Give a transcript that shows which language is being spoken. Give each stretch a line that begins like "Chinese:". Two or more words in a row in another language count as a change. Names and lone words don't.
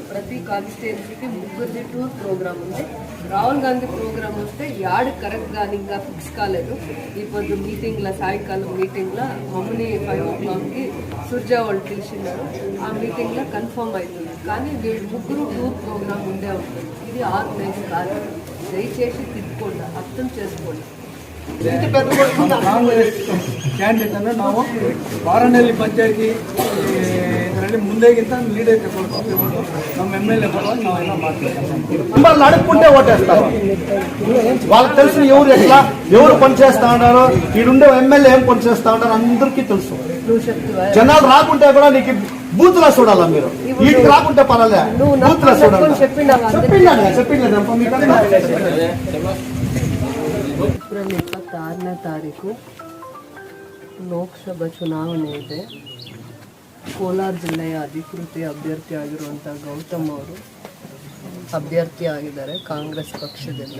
Telugu: ప్రతి కాన్స్టిట్యున్సీకి 3
English: tour programme
Telugu: ఉంది. రాహుల్ గాంధీ ప్రోగ్రామ్ వస్తే యాడ్ కరెక్ట్గా ఇంకా ఫిక్స్ కాలేదు. ఈ పొద్దు మీటింగ్ల, సాయంకాలం మీటింగ్లో మమ్మల్ని 5 o'clockకి సుర్జా వాళ్ళు పిలిచినారు. ఆ మీటింగ్లో కన్ఫర్మ్ అవుతుంది. కానీ వీళ్ళు 3
English: tour programme
Telugu: ఉండే ఉంటుంది. ఇది ఆర్గనైజ్ కాదు. దయచేసి తిప్పుకోండి, అర్థం చేసుకోండి.
Kannada: ಕಾಂಗ್ರೆಸ್ ಕ್ಯಾಂಡಿಡೇಟ್ ಅಂದರೆ ನಾವು ಪಾರನಹಳ್ಳಿ ಪಂಚಾಯತಿ ಇದರಲ್ಲಿ ముందేಗಿಂತ లీడర్ ತಗೊಳ್ಬೇಕು. ನಮ್ಮ MLA పరವಾಗಿ ನಾವೆಲ್ಲ ಮಾಡ್ತೀವಿ.
Telugu: అడుక్కుంటే ఓటేస్తారు. వాళ్ళకి తెలిసిన ఎవరు పనిచేస్తా ఉన్నారు, ఈడుండే ఎమ్మెల్యే ఏం పనిచేస్తా ఉన్నారు అందరికీ తెలుసు. జనాలు రాకుంటే కూడా నీకు బూత్ లో చూడాలా, మీరు వీటికి రాకుంటే పర్వాలే, బూత్ లో చూడాలి.
Kannada: ಏಪ್ರಿಲ್ 26ನೇ ತಾರೀಕು ಲೋಕಸಭಾ ಚುನಾವಣೆ ಇದೆ. ಕೋಲಾರ ಜಿಲ್ಲೆಯ ಅಧಿಕೃತ ಅಭ್ಯರ್ಥಿ ಆಗಿರುವಂಥ ಗೌತಮ್ ಅವರು ಅಭ್ಯರ್ಥಿ ಆಗಿದ್ದಾರೆ ಕಾಂಗ್ರೆಸ್ ಪಕ್ಷದಿಂದ.